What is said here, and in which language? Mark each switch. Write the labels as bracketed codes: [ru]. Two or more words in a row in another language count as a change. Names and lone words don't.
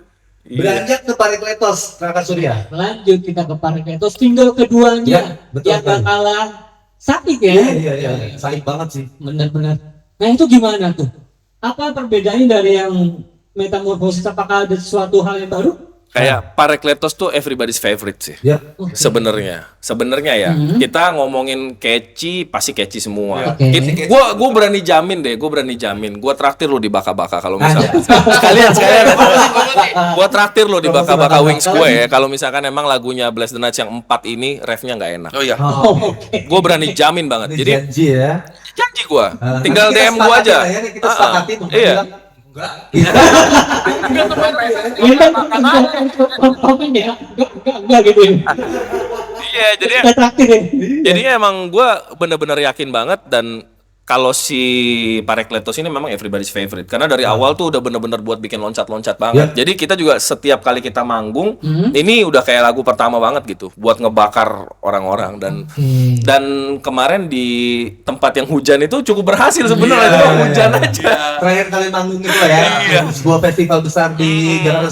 [id] Beranjak ke Parakletos, Raka Surya. Lanjut kita ke Parakletos single keduanya betul yang gak sekali. kalah sakit ya. Iya. Sakit banget sih. Benar-benar. Nah itu gimana tuh? Apa perbedaannya dari yang Metamorphosis? Apakah ada sesuatu hal yang baru? Kayak Parakletos tuh [en] everybody's favorite [id] sih. Ya. Sebenarnya ya kita ngomongin catchy pasti catchy semua. Oke. Gua berani jamin deh, gua traktir lu di baka-baka kalau misalkan sekalian. Gua traktir lu di baka-baka Wings gue ya kalau misalkan emang lagunya Bless the Night yang 4 ini refnya nggak enak. Oh iya. Oke. Gua berani jamin banget. Ini Jadi janji ya. janji gua, tinggal Nanti kita DM gua sepakati aja. lah ya, nih, kita sepakati untuk Iya. bilang, Komen ya, enggak gitu ya. Iya, jadi Kita traktir ya. jadinya emang gue bener-bener yakin banget dan kalau si Parakletos ini memang [en] everybody's favorite [id] karena dari awal tuh udah bener-bener buat bikin loncat-loncat banget. Jadi kita juga setiap kali kita manggung ini udah kayak lagu pertama banget gitu buat ngebakar orang-orang dan kemarin di tempat yang hujan itu cukup berhasil sebenarnya itu hujan aja. terakhir kali manggung itu lah ya, sebuah festival besar di Jakarta